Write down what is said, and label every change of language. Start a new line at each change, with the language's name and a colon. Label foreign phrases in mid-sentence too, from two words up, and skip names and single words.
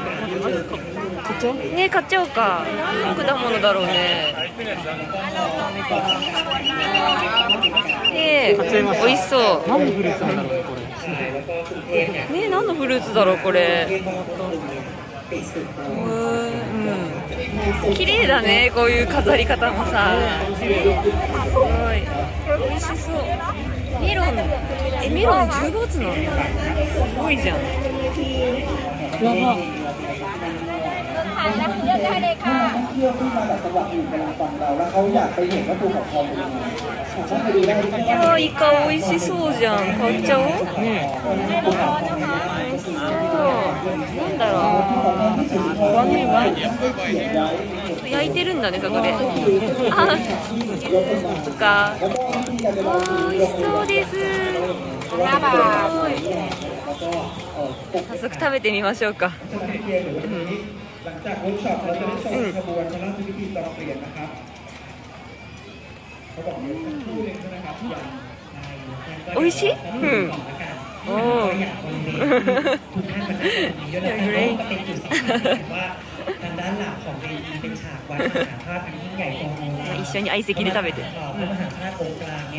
Japanese: 買っちゃう？ね、買っちゃおうか。何の果物だろうね。ねえ、美味しそう。何のフルーツなんだろうねこれ。ねえ、何のフルーツだろうこれ。
Thai: ปิดสุดโต่ง
Japanese: うん綺麗だねこういう飾り方もさすごい美味しそうメロンメロン10月なのすごいじゃん
Thai: นักท่องเที่ยวที่มาจากจังหวัดอื่นเป็นฟังเราแล้วเขาอยากไปเห็นว่าภูเขาทองเป็นยังไงสามารถไปดูได้ที่นี่
Japanese: あーイカ美味しそうじゃん買っちゃおう美味しそうなんだろうワンミワン焼いてるんだねそこであそっか美味しそうです早速食べてみましょうか
Thai: หลังจากเวิร์กช็อปเราจะได้ชมขบวนพระราชพิธีตอนเปลี่ยนนะครับเขาบอกอยู่สักครู่หนึ่งใช่ไหมครับ
Japanese: 美味しいうんおー
Thai: เป็นจุดสำคัญว่าทางด้านหลังของเวทีเป็นฉากวัดมหาธาตุอันยิ่งใหญ่โตโม
Japanese: 一緒に相席で食べて
Thai: พระมหาธาตุองค์กลางเนี่ย